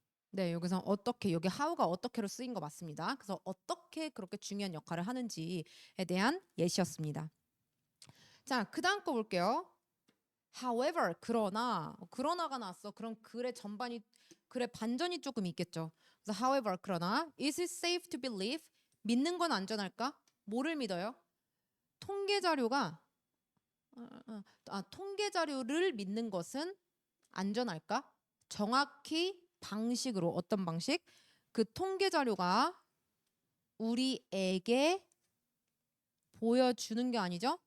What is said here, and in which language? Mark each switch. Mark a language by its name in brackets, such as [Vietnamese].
[Korean] 네, 여기서 어떻게, 여기 how가 어떻게로 쓰인 거 맞습니다. 그래서 어떻게 그렇게 중요한 역할을 하는지에 대한 예시였습니다. 자, 그 다음 거 볼게요. However, 그러나가 나왔어. 그럼 글의 반전이 조금 있겠죠. 그래서 [English] however, [Korean] 그러나 [English] is it safe to believe? [Korean] 믿는 건 안전할까? 뭐를 믿어요? 통계 자료가 통계 자료를 믿는 것은 안전할까? 정확히 방식으로 어떤 방식? 그 통계 자료가 우리에게 보여주는 게 아니죠.